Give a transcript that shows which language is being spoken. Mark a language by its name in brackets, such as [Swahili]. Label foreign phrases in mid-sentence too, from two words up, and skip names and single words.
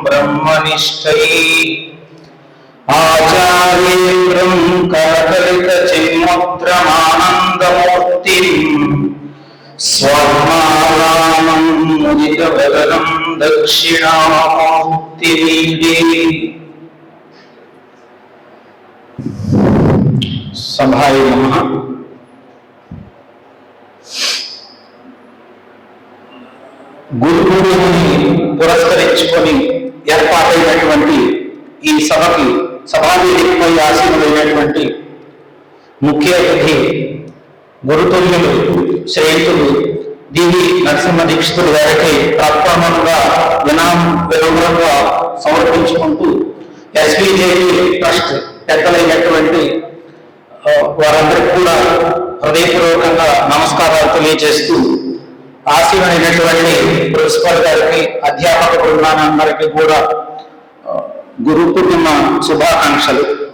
[Sanskrit] ब्रह्मनिष्ठैः आचार्येन्द्रं करकलितचिन्मुद्रमानन्दमूर्तिम् स्वर्णारामं मुदितवदनं दक्षिणामूर्तिमीडे। सभाय नमः। [Telugu] గురు పూర్ణిమని పురస్కరించుకొని ఏర్పాటైనటువంటి ఈ సభకి సభావేదికపై ఆసీనులైనటువంటి ముఖ్య అతిథి గురుతుల్యులు శ్రేయులు డివి నరసింహ దీక్షితులు గారికి తత్పరమంగా వినమ్రంగా సమర్పించుకుంటూ ఎస్బీజేపీ ట్రస్ట్ పెద్దలైనటువంటి వారందరికీ కూడా హృదయపూర్వకంగా నమస్కారాలు తెలియజేస్తూ ఆసీనులైనటువంటి ప్రిన్సిపల్ గారికి అధ్యాపక బృందానందరికీ కూడా గురు పూర్ణిమ శుభాకాంక్షలు.